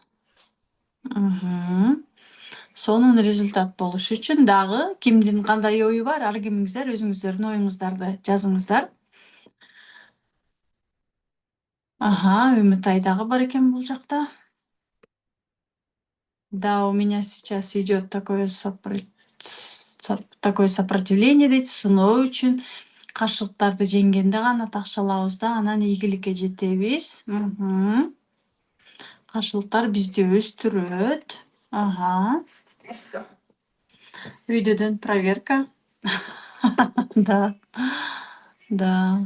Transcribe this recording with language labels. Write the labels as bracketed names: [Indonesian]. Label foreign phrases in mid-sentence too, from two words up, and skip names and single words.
[Kyrgyz] Сонун результат болуш үчүн дагы кимдин кандай ою бар, ар кимиңиздер өзүңүздөрдүн оюңуздарды жазыңыздар. Үмүт дагы бар экен бул жакта. Да, [Russian] у меня сейчас идет такое сопротивление [Kyrgyz] дейт, сыноо үчүн каршылыктарды жеңгенде гана такша алабыз да, анан ийгиликке жетебиз. Каршылыктар бизди өстүрөт. Үйдөдөн проверка. Да. Да.